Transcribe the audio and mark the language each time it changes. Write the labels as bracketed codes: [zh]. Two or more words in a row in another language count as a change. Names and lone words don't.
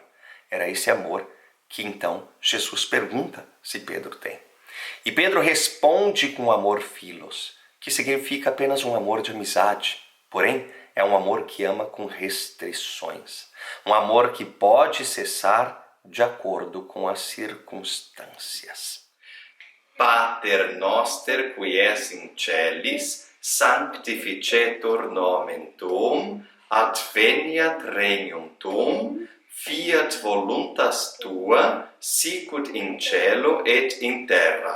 [pt] Era esse amor que então Jesus pergunta se Pedro tem. E Pedro responde com amor philos, que significa apenas um amor de amizade, porém é um amor que ama com restrições, um amor que pode cessar de acordo com as circunstâncias. [la] Pater noster qui es in celis, sanctificetur nomen tuum, adveniat regnum tuum, fiat voluntas tua, sicut in cielo et in terra.